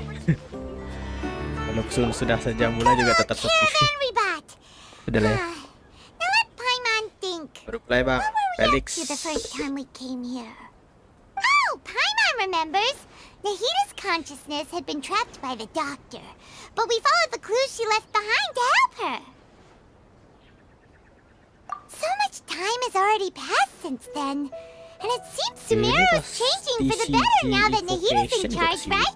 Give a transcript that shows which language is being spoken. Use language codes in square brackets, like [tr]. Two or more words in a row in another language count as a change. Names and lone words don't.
[id] Walaupun sudah sejam mulai juga tetap sepi. Udah lah ya. [en] Now let Paimon think. [id] Baru mulai bang, [en] What were we Felix. up to the first time we came here? Oh, Paimon remembers. Nahita's consciousness had been trapped by the doctor, but we followed the clues she left behind to help her. So much time has already passed since then, and it seems Semoga is changing for the better now that Nahita's in charge, right?